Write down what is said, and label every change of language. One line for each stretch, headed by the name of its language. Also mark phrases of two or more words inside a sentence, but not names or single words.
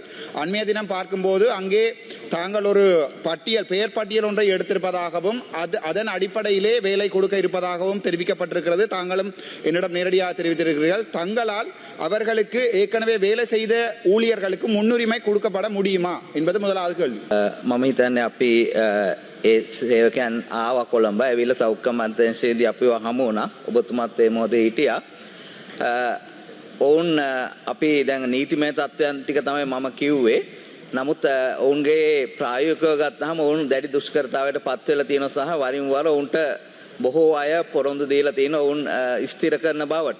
Tamil: அண்மைய தினம் பார்க்கும்போது அங்கே தாங்கள் ஒரு பெயர் பட்டியல் ஒன்றை எடுத்திருப்பதாகவும் அதன் அடிப்படையிலே வேலை கொடுக்க இருப்பதாகவும் தெரிவிக்கப்பட்டிருக்கிறது. தாங்களும் என்னிடம் நேரடியாக தெரிவித்திருக்கிறீர்கள். தங்களால் அவர்களுக்கு ஏற்கனவே வேலை செய்த ஊழியர்களுக்கு முன்னுரிமை கொடுக்கப்பட முடியுமா என்பது முதலாவது கேள்வி.
Sinhala: මම අපි ඒ සේවකයන් ආවා කොළඹ ඇවිල්ලා සෞඛ්‍ය මන්ත්‍රාංශයේදී අපිව හමු වුණා. ඔබතුමාත් ඒ මොහොතේ හිටියා. ඔවුන් අපි දැන් නීතිමය තත්ත්වයන් ටික තමයි මම කිව්වේ. නමුත් ඔවුන්ගේ ප්‍රායෝගිකව ගත්තාම ඔවුන් දැඩි දුෂ්කරතාවයට පත් වෙලා තියෙනවා සහ වරින් වර ඔවුන්ට බොහෝ අය පොරොන්දු දීලා තියෙනවා ඔවුන් ස්ථිර කරන බවට.